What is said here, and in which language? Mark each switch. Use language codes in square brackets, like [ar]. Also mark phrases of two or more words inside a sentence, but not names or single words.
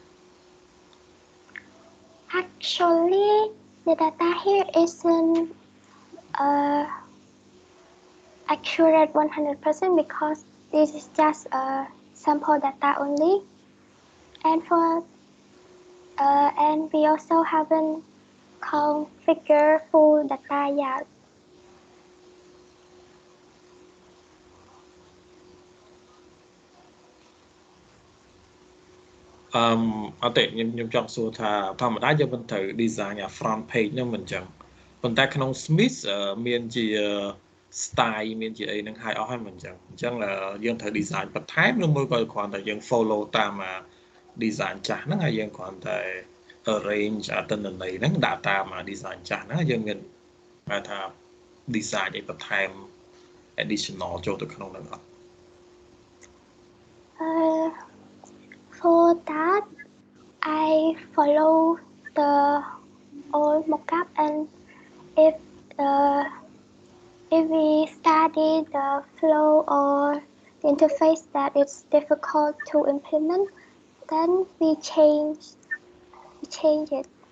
[en] Actually, the data here isn't accurate 100% because this is just a sample data only, and we also haven't configured full data yet. [km] អត់ទេខ្ញុំចង់សួរថាធម្មតាយើងមិនត្រូវ design អា [en] front page [km] ហ្នឹងមិនអញ្ចឹង ប៉ុន្តែក្នុង Smith មានជា style មានជាអីហ្នឹងហើយអស់ហើយមិនអញ្ចឹងយើងត្រូវ design បន្ថែមឬមួយក៏គ្រាន់តែយើង follow តាម design ចាស់ហ្នឹងហើយយើងគ្រាន់តែ arrange ទិន្នន័យហ្នឹងដាក់តាម design ចាស់ហ្នឹងយើងមានហៅថា design អីបន្ថែម additional ចូលទៅក្នុងហ្នឹងអត់ [en] For that, I follow the old mockup, and if we study the flow or the interface that it's difficult to implement, then we change it.